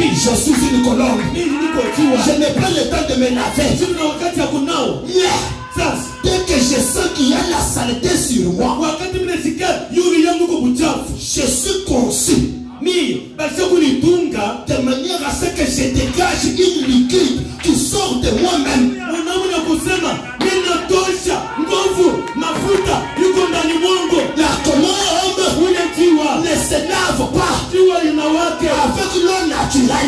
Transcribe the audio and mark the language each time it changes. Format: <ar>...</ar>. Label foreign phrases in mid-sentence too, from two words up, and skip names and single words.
<fr>Je suis une colombe.</fr> <sw>Mimi niko jiwa.</sw> <fr>Je n'ai pas le temps de me laver.</fr> <sw>Sina wakati ya kunao.</sw> <fr>Mais</fr> <sw>Sasa</sw> <fr>dès que je sens qu'il y a la saleté sur moi,</fr> <sw>wakati mimi nasikia yuri yangu kwa buchafu,</sw> <fr>je suis conçu.</fr> <sw>mimi</sw> <fr>de manière à ce que je dégage une liquide qui sort de moi-même. La colombe ne se lave pas avec l'eau naturelle.</fr>